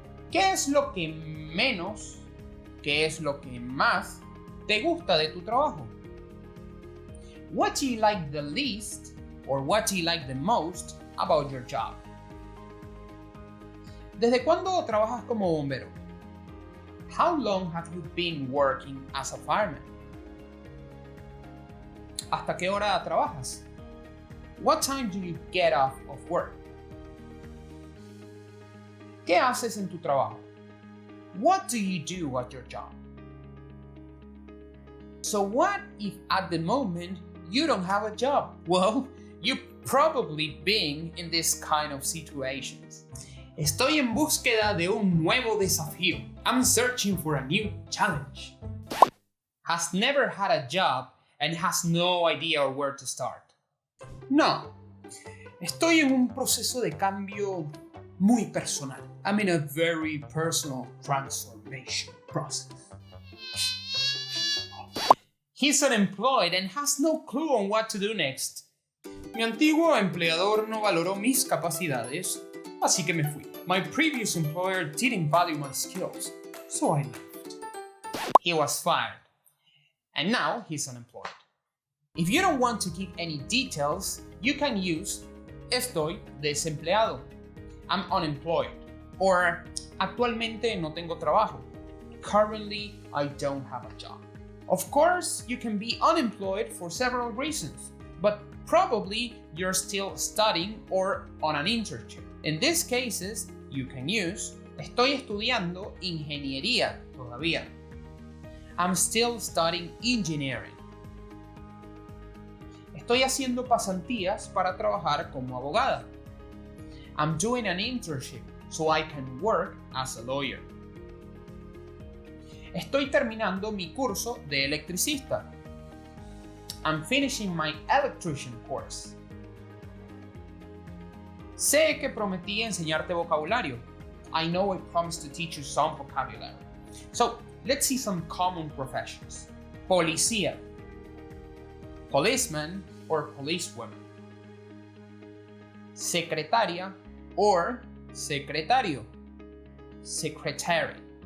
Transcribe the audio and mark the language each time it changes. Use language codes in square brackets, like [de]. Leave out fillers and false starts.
[es] ¿Qué es lo que menos, qué es lo que más te gusta de tu trabajo? [en] What do you like the least or what do you like the most about your job? [es] ¿Desde cuándo trabajas como bombero? [en] How long have you been working as a fireman? [es] ¿Hasta qué hora trabajas? [en] What time do you get off of work? [es] ¿Qué haces en tu trabajo? [en] What do you do at your job? So what if at the moment you don't have a job? Well, you've probably been in this kind of situations. [es] Estoy en búsqueda de un nuevo desafío. [en] I'm searching for a new challenge. Has never had a job and has no idea where to start. [es] No, estoy en un proceso de cambio muy personal. [en] I'm in a very personal transformation process. He's unemployed and has no clue on what to do next. [es] Mi antiguo empleador no valoró mis capacidades, así que me fui. [en] My previous employer didn't value my skills, so I left. He was fired, and now he's unemployed. If you don't want to give any details, you can use [es] estoy desempleado, [en] I'm unemployed, or [es] actualmente no tengo trabajo, [en] currently I don't have a job. Of course, you can be unemployed for several reasons, but probably you're still studying or on an internship. In these cases, you can use [es] estoy estudiando ingeniería todavía. [en] I'm still studying engineering. [es] Estoy haciendo pasantías para trabajar como abogada. [en] I'm doing an internship so I can work as a lawyer. [es] Estoy terminando mi curso de electricista. [en] I'm finishing my electrician course. [es] Sé que prometí enseñarte vocabulario. [en] I know I promised to teach you some vocabulary. So, let's see some common professions. Policía, policeman or policewoman. Secretaria or secretario, secretary.